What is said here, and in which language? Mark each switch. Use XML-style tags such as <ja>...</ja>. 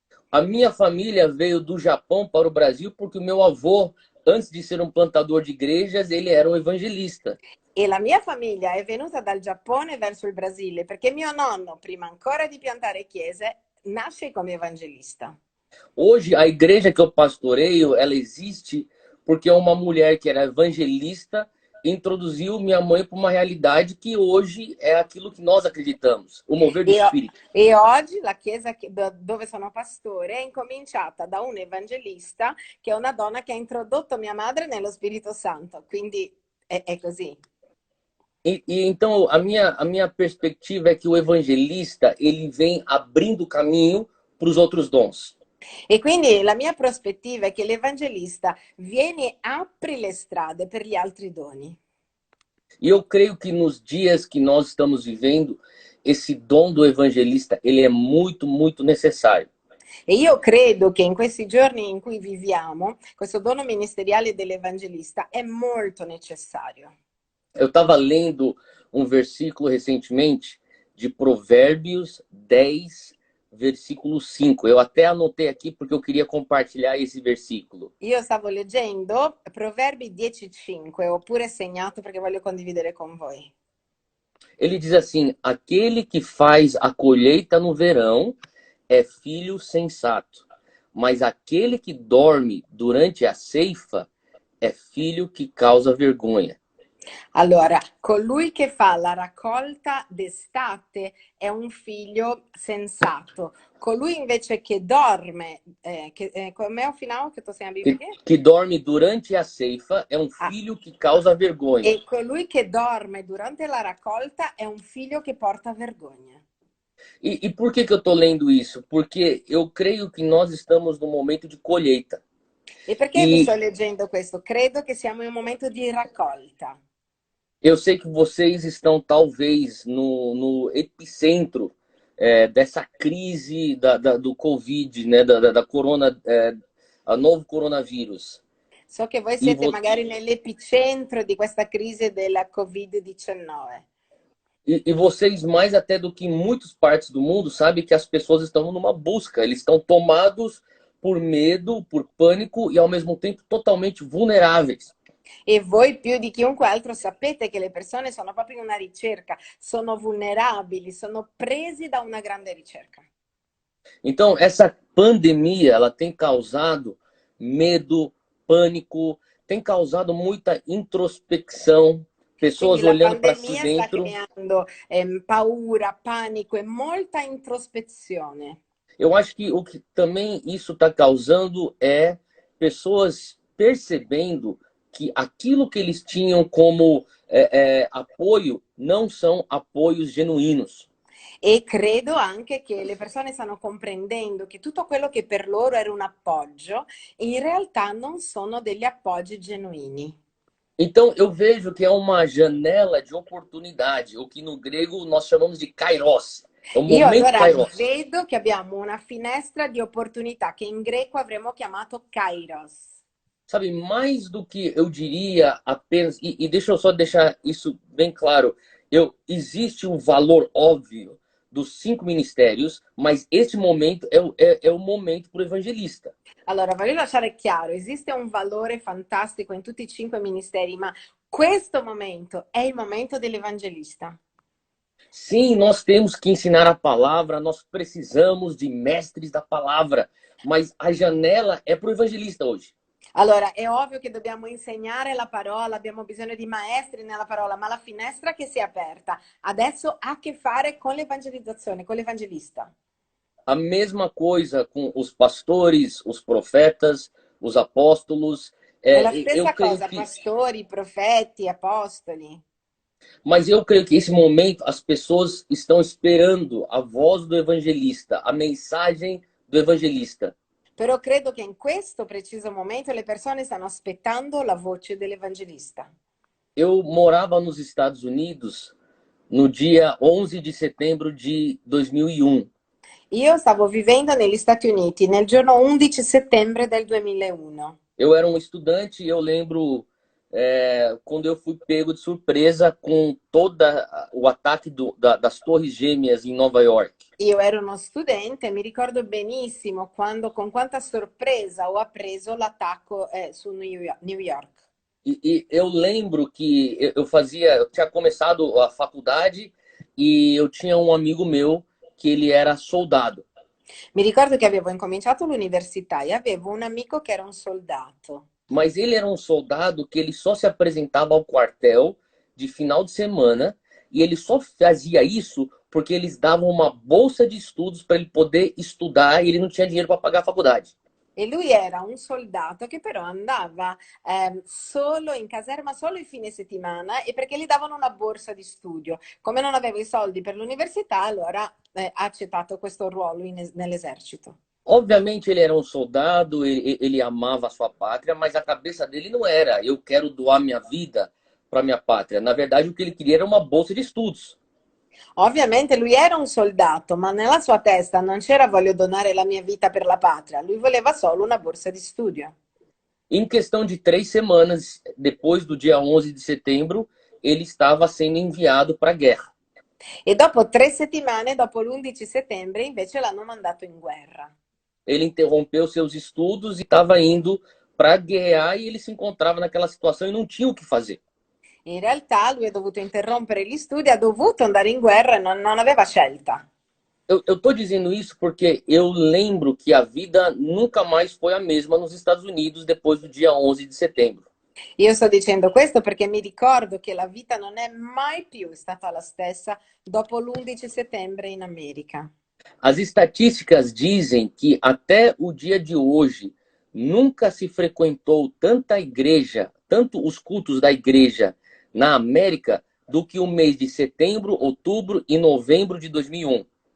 <pt>A minha família veio do Japão para o Brasil porque o meu avô, antes de ser um plantador de igrejas, ele era um evangelista.</pt> <it>E la mia famiglia è venuta dal Giappone verso il Brasile perché mio nonno, prima ancora di piantare chiese, nasce come evangelista.</it> <pt>Hoje, a igreja que eu pastoreio, ela existe porque uma mulher que era evangelista introduziu minha mãe para uma realidade que hoje é aquilo que nós acreditamos, o mover do Espírito.</pt> <it>E oggi la chiesa dove sono pastore è incominciata da un evangelista che è una donna che ha introdotto mia madre nello Spirito Santo, quindi è così.</it> <pt>Então a minha perspectiva é que o evangelista ele vem abrindo caminho para os outros dons.</pt> <it>E quindi la mia prospettiva è che l'evangelista viene e apre le strade per gli altri doni.</it> <pt>E eu creio que nos dias que nós estamos vivendo, esse dom do evangelista, ele é muito, muito necessário.</pt> <it>E io credo che in questi giorni in cui viviamo, questo dono ministeriale dell'evangelista è molto necessario.</it> <pt>Eu estava lendo um versículo recentemente de Provérbios 10, versículo 5. Eu até anotei aqui porque eu queria compartilhar esse versículo.</pt> <it>Io stavo leggendo Proverbi 10:5, ho pure segnato perché voglio condividere con voi.</it> <pt>Ele diz assim: aquele que faz a colheita no verão é filho sensato, mas aquele que dorme durante a ceifa é filho que causa vergonha.</pt> <it>Allora, colui che fa la raccolta d'estate è un figlio sensato. Colui invece che dorme,</it> <pt>come é o final que tu sei a Bíblia aqui? Que dorme durante a ceifa é um filho que causa vergonha.</pt> <it>E colui che dorme durante la raccolta è un figlio che porta vergogna.</it> <pt>E por que eu estou lendo isso? Porque eu creio que nós estamos num momento de colheita.</pt> <it>E perché vi sto leggendo questo? Credo che siamo in un momento di raccolta.</it> <pt>Eu sei que vocês estão talvez no epicentro dessa crise do Covid, né, da corona, a novo coronavírus.</pt> <it>So che voi siete magari nell'epicentro di questa crisi della Covid-19.</it> <pt>E vocês, mais até do que em muitas partes do mundo, sabem que as pessoas estão numa busca. Eles estão tomados por medo, por pânico e, ao mesmo tempo, totalmente vulneráveis.</pt> <it>E voi più di chiunque altro sapete che le persone sono proprio in una ricerca, sono vulnerabili, sono presi da una grande ricerca.</it> <pt>Então, essa pandemia, ela tem causado medo, pânico, tem causado muita introspecção, pessoas olhando para si dentro.</pt> <it>Sta creando paura, panico e molta introspezione.</it> <pt>Eu acho que o que também isso está causando é pessoas percebendo que aquilo que eles tinham como apoio não são apoios genuínos.</pt> <it>E credo anche che le persone stanno comprendendo che tutto quello che per loro era un appoggio, in realtà non sono degli appoggi genuini.</it> <pt>Então, eu vejo que é uma janela de oportunidade, o que no grego nós chamamos de kairos. É o</pt> <it>Io</it> <pt>momento</pt> <it>allora</it> <pt>kairos.</pt> <it>vedo che abbiamo una finestra di opportunità che in greco avremmo chiamato kairos.</it> <pt>Sabe, mais do que eu diria apenas, e deixa eu só deixar isso bem claro, existe um valor óbvio dos 5 ministérios, mas este momento é o momento para o evangelista.</pt> <it>Allora, voglio lasciare chiaro, esiste un valore fantastico in tutti i 5 ministeri, ma questo momento è il momento dell'evangelista.</it> <pt>Sim, nós temos que ensinar a palavra, nós precisamos de mestres da palavra, mas a janela é para o evangelista hoje.</pt> <it>Allora, è ovvio che dobbiamo insegnare la parola, abbiamo bisogno di maestri nella parola, ma la finestra che si è aperta adesso ha a che fare con l'evangelizzazione, con l'evangelista.</it> <pt>A mesma coisa com os pastores, os profetas, os apóstolos.</pt> <it>È la</it> <pt>Eu</pt> <it>stessa</it> <pt>creio</pt> <it>cosa,</it> <pt>que,</pt> <it>pastori, profeti, apostoli.</it> <pt>mas eu creio que esse momento as pessoas estão esperando a voz do evangelista, a mensagem do evangelista.</pt> <it>Però credo che in questo preciso momento le persone stanno aspettando la voce dell'evangelista.</it> <pt>Eu morava nos Estados Unidos no dia 11 de setembro de 2001.</pt> <it>Io stavo vivendo negli Stati Uniti nel giorno 11 settembre del 2001.</it> <pt>Eu era um estudante e eu lembro quando eu fui pego de surpresa com todo o ataque das Torres Gêmeas em Nova York.</pt> <it>Io ero uno studente e mi ricordo benissimo con quanta sorpresa ho appreso l'attacco su New York.</it> <pt>E eu lembro que eu tinha começado a faculdade e eu tinha um amigo meu que ele era soldado.</pt> <it>Mi ricordo che avevo incominciato l'università e avevo un amico che era un soldato.</it> <pt>Mas ele era um soldado que ele só se apresentava ao quartel de final de semana e ele só fazia isso porque eles davam uma bolsa de estudos para ele poder estudar e ele não tinha dinheiro para pagar a faculdade.</pt> <it>E lui era un soldato che però andava solo in caserma solo il fine settimana e perché gli davano una borsa di studio. Come non avevo i soldi per l'università, allora ha accettato questo ruolo nell'esercito.</it> <pt>Obviamente ele era um soldado, ele amava a sua pátria, mas a cabeça dele não era eu quero doar minha vida para minha pátria. Na verdade, o que ele queria era uma bolsa de estudos.</pt> <it>Ovviamente lui era un soldato, ma nella sua testa non c'era voglio donare la mia vita per la patria, lui voleva solo una borsa di studio.</it> <pt>Em questão de 3 semanas, depois do dia 11 de setembro, ele estava sendo enviado para a guerra.</pt> <it>E dopo 3 settimane, dopo l'11 settembre, invece l'hanno mandato in guerra.</it> <pt>Ele interrompeu seus estudos e estava indo para guerrear e ele se encontrava naquela situação e não tinha o que fazer.</pt> <it>In realtà lui ha dovuto interrompere gli studi, ha dovuto andare in guerra e non aveva scelta.</it> <pt>Eu estou dizendo isso porque eu lembro que a vida nunca mais foi a mesma nos Estados Unidos depois do dia 11 de setembro.</pt> <it>Io sto dicendo questo perché mi ricordo che la vita non è mai più stata la stessa dopo l'11 settembre in America.</it> <pt>As estatísticas dizem que até o dia de hoje nunca se frequentou tanta igreja, tanto os cultos da igreja na América do que o mês de setembro, outubro e novembro de 2001.</pt>